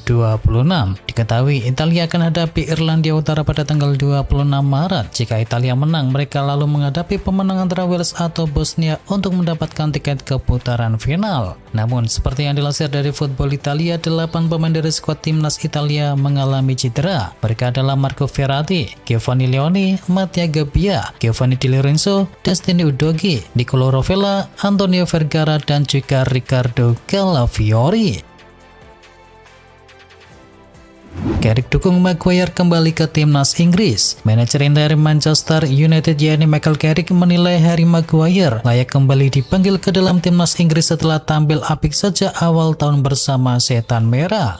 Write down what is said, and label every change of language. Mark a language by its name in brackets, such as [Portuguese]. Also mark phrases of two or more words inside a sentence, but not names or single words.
[Indonesian] Diketahui Italia akan hadapi Irlandia Utara pada tanggal 26 Maret. Jika Italia menang, mereka lalu menghadapi pemenang antara Wales atau Bosnia untuk mendapatkan tiket ke putaran final. Namun, seperti yang dilansir dari Football Italia, 8 pemain dari skuad timnas Italia mengalami cedera. Mereka adalah Marco Verratti, Giovanni Leoni, Mattia Gabbia, Giovanni Di Lorenzo, Destiny Udogie, Nicolo Rovella, Antonio Vergara, dan juga Riccardo Calafiori. Carrick dukung Maguire kembali ke timnas Inggris. Manajer dari Manchester United yakni Michael Carrick menilai Harry Maguire layak kembali dipanggil ke dalam timnas Inggris setelah tampil apik sejak awal tahun bersama Setan Merah.